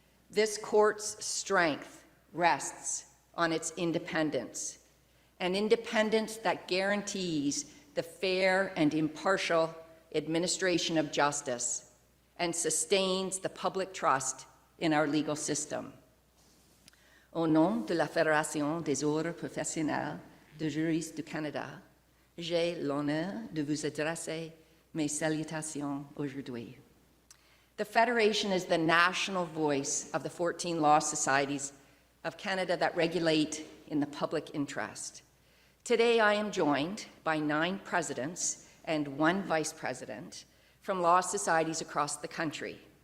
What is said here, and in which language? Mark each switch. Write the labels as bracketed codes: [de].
[en] This court's strength rests on its independence, an independence that guarantees the fair and impartial administration of justice and sustains the public trust in our legal system. [fr] Au nom de la Fédération des ordres professionnels de juristes du Canada, j'ai l'honneur de vous adresser mes salutations aujourd'hui. [en] The Federation is the national voice of the 14 law societies of Canada that regulate in the public interest. Today, I am joined by 9 presidents and 1 vice president from law societies across the country.